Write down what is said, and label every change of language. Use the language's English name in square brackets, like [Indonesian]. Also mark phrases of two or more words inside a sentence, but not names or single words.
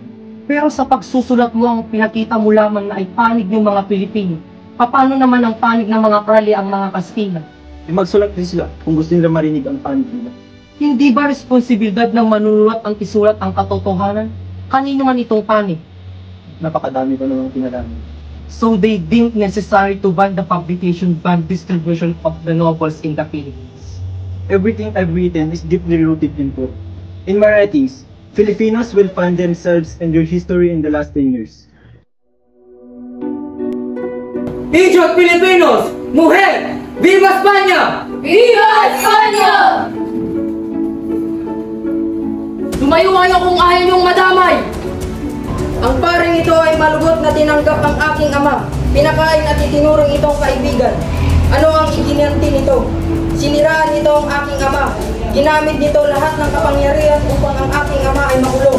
[Filipino] Pero sa pagsusulat mo ang pinakita mo lamang na ay panig ng mga Pilipino. Paano naman ang panig ng mga praile ang mga Kastila? Magsulat din sila kung gusto nila marinig ang panig nila. Hindi ba responsibilidad ng manunulat ang isulat ang katotohanan? Kanino man itong panig? Napakadami ko namang pinadami. [English] So they deemed necessary to ban the publication, ban distribution of the novels in the Philippines. Everything I've written is deeply rooted in truth. In my writings, Filipinos will find themselves and their history in the last 10 years. Idiot Filipinos! [Spanish] Mujer! Viva España! Viva España! [Filipino] Tumayo kayo kung ayaw niyong madamay! Ang paring ito ay malugod na tinanggap ang aking ama. Pinakain at itinuring itong kaibigan. Ano ang iginanti nito? Siniraan nito ang aking ama. Ginamit nito lahat ng kapangyarihan upang ang aking ama ay makulong.